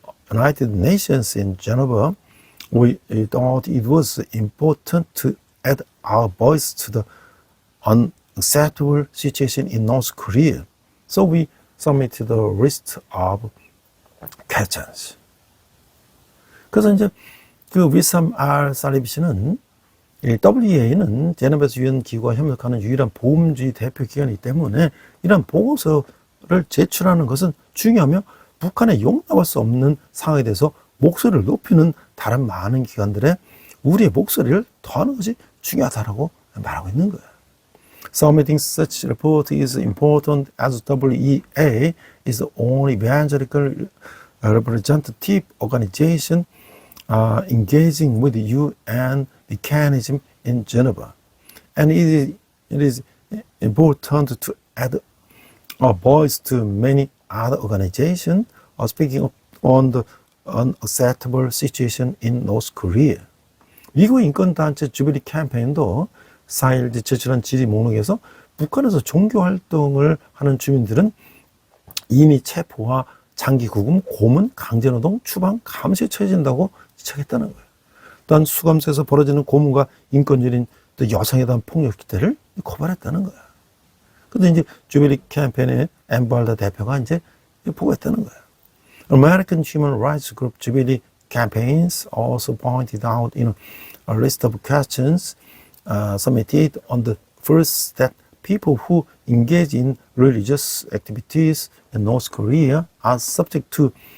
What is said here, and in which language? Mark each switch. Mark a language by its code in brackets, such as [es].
[en] United Nations in Geneva, we thought it was important to add our voice to the unacceptable situation in North Korea. So we submitted a list of questions. [ko] 그래서 이제 그 위삼 알 살리비 씨는 WEA는 제네바에서 유엔 기구와 협력하는 유일한 보험주의 대표 기관이기 때문에 이런 보고서를 제출하는 것은 중요하며 북한에 용납할 수 없는 상황에 대해서 목소리를 높이는 다른 많은 기관들의 우리의 목소리를 더하는 것이 중요하다라고 말하고 있는 거예요. [en] Submitting such report is important as WEA is the only evangelical representative organization engaging with the UN mechanism in Geneva. And it is important to add a voice to many other organizations speaking up on the unacceptable situation in North Korea. [ko] 미국 인권단체 주비리 캠페인도 4일 제출한 질의 목록에서 북한에서 종교활동을 하는 주민들은 이미 체포와 장기 구금, 고문, 강제노동, 추방, 감시에 처해진다고 지적했다는 거예요. 또한 수감소에서 벌어지는 고문과 인권유린 또 여성에 대한 폭력 기대를 고발했다는 거예요. 근데 이제 주비리 캠페인의 엠발다 대표가 이제 보고했다는 거예요. [en] American Human Rights Group Jubilee Campaigns also pointed out in a list of questions submitted on the first that people who engage in religious activities in North Korea are subject to